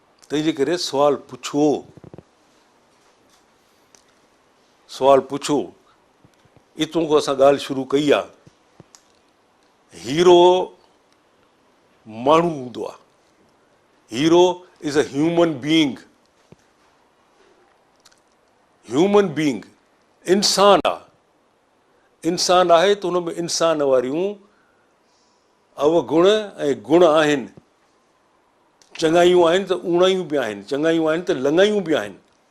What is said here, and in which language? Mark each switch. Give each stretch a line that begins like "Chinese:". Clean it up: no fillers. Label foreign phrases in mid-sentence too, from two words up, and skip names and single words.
Sindhi: तंहिंजे करे सवाल पुछो। इतों को असां ॻाल्हि शुरू कई आहे। हीरो माण्हू हूंदो आहे।
English: Hero is a human being.
Sindhi: इंसान आहे। इंसान आहे त हुन में इंसान वारियूं अवगुण ऐं गुण आहिनि। चङायूं आहिनि त उणायूं बि आहिनि, चङायूं आहिनि त लङायूं बि आहिनि।